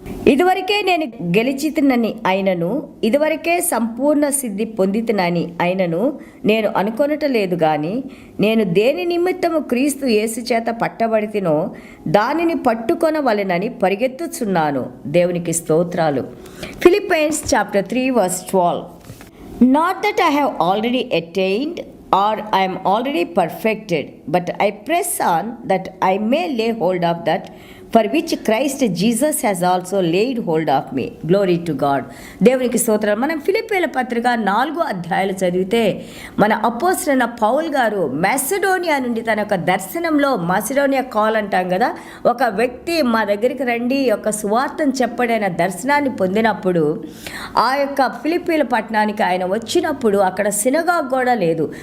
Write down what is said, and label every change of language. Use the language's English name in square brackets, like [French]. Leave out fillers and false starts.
[Telugu] ఇదివరకే నేను గెలిచితినని అయినను, ఇదివరకే సంపూర్ణ సిద్ధి పొందితినని అయినను నేను అనుకొనటలేదు గాని, నేను దేని నిమిత్తము క్రీస్తు యేసు చేత పట్టబడితినో దానిని పట్టుకొనవలెనని పరిగెత్తుచున్నాను. దేవునికి స్తోత్రాలు. Philippines chapter 3 verse 12. [English] Not that I have already attained or I am already perfected, but I press on that I may lay hold of that for which Christ Jesus has also laid hold of me. Glory to God. [Telugu] దేవునికి స్తోత్రం. మనం ఫిలిప్పీల పత్రిక 4వ అధ్యాయాలు చదివితే మన అపోస్తలుడైన Paul గారు మెసడోనియా నుండి తన యొక్క దర్శనంలో, మెసడోనియా కాల్ అంటాం కదా, ఒక వ్యక్తి మా దగ్గరికి రండి, ఒక సువార్తను చెప్పడైన దర్శనాన్ని పొందినప్పుడు ఆ యొక్క ఫిలిప్పీల పట్టణానికి ఆయన వచ్చినప్పుడు అక్కడ సినగాగ్ కూడా లేదు.